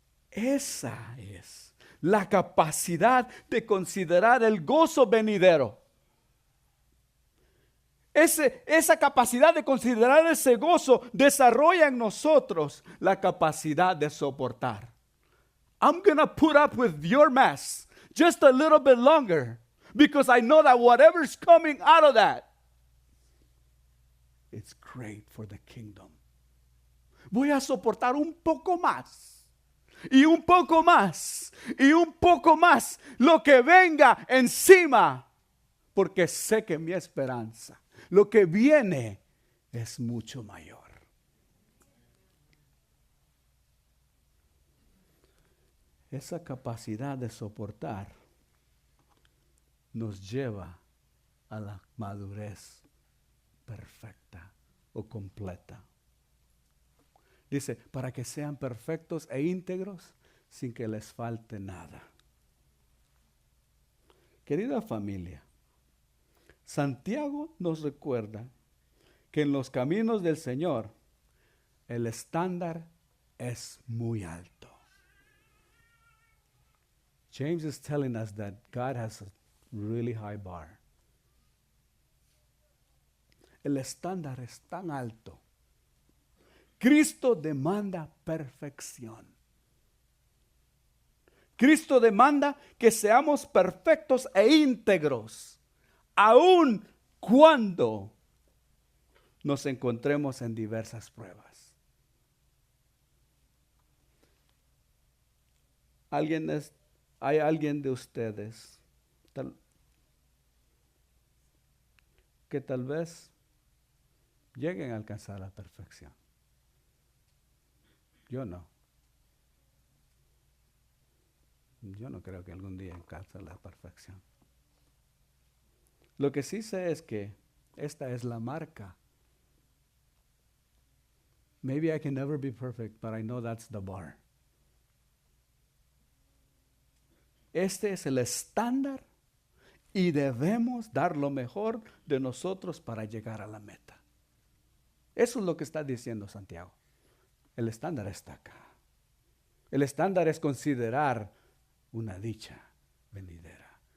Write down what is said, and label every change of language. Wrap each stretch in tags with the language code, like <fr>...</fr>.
<es>Esa es la capacidad de considerar el gozo venidero. esa capacidad de considerar ese gozo desarrolla en nosotros la capacidad de soportar.</es> <en>I'm going to put up with your mess just a little bit longer because I know that whatever's coming out of that, it's great for the kingdom.</en> <es>Voy a soportar un poco más y un poco más y un poco más lo que venga encima, porque sé que mi esperanza, lo que viene, es mucho mayor. Esa capacidad de soportar nos lleva a la madurez perfecta o completa. Dice, para que sean perfectos e íntegros sin que les falte nada. Querida familia, Santiago nos recuerda que en los caminos del Señor el estándar es muy alto.</es> <en>James is telling us that God has a really high bar.</en> <es>El estándar es tan alto. Cristo demanda perfección. Cristo demanda que seamos perfectos e íntegros, aun cuando nos encontremos en diversas pruebas. ¿Hay alguien de ustedes que tal vez lleguen a alcanzar la perfección? Yo no. Yo no creo que algún día alcance la perfección. Lo que sí sé es que esta es la marca.</es> <en>Maybe I can never be perfect, but I know that's the bar.</en> <es>Este es el estándar y debemos dar lo mejor de nosotros para llegar a la meta. Eso es lo que está diciendo Santiago. El estándar está acá. El estándar es considerar una dicha venidera.</es>